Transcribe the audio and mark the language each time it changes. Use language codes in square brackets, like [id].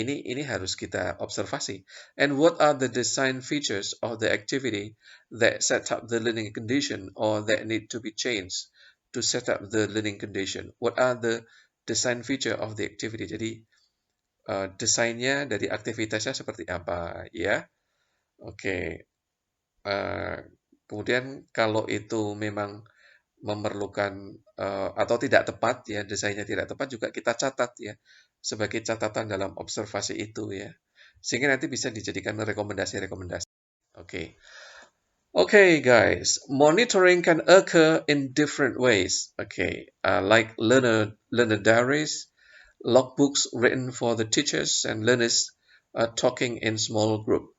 [id] Ini harus kita observasi. [en] And what are the design features of the activity that set up the learning condition or that need to be changed to set up the learning condition? What are the design feature of the activity? [id] Jadi desainnya dari aktivitasnya seperti apa ya? Oke. Kemudian kalau itu memang memerlukan atau tidak tepat ya, desainnya tidak tepat, juga kita catat ya sebagai catatan dalam observasi itu ya, sehingga nanti bisa dijadikan rekomendasi-rekomendasi. Oke. [en] Okay, guys, monitoring can occur in different ways. Okay, like learner diaries, logbooks written for the teachers and learners talking in small group.